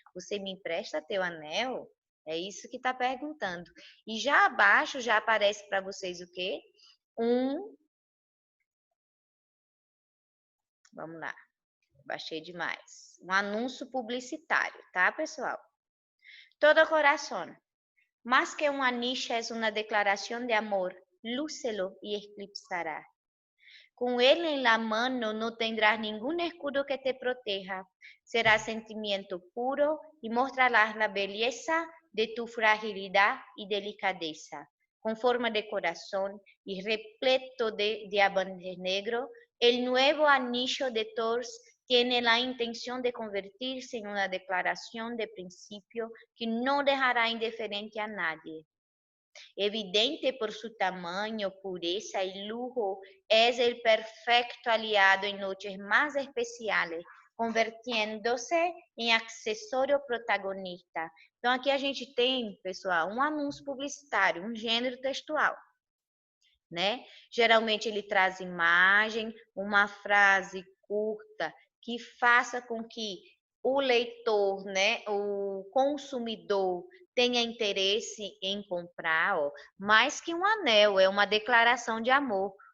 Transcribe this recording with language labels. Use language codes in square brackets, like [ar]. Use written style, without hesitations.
[pt] Você me empresta teu anel? É isso que está perguntando. E já abaixo já aparece para vocês o quê? Vamos lá, baixei demais. Um anúncio publicitário, tá, pessoal? [es] Todo corazón. Más que una anilla es una declaración de amor. Lúcelo y eclipsará. Con él en la mano no tendrás ningún escudo que te proteja. Será sentimiento puro y mostrarás la belleza de tu fragilidad y delicadeza. Con forma de corazón y repleto de diamantes negros, el nuevo anillo de Thors tiene la intención de convertirse en una declaración de principio que no dejará indiferente a nadie. Evidente por su tamaño, pureza y lujo, es el perfecto aliado en noches más especiales, convirtiéndose [pt] em acessório protagonista. Então, aqui a gente tem, pessoal, um anúncio publicitário, um gênero textual, né? Geralmente ele traz imagem, uma frase curta que faça com que o leitor, né, o consumidor tenha interesse em comprar, ó, mais que um anel, é uma declaração de amor.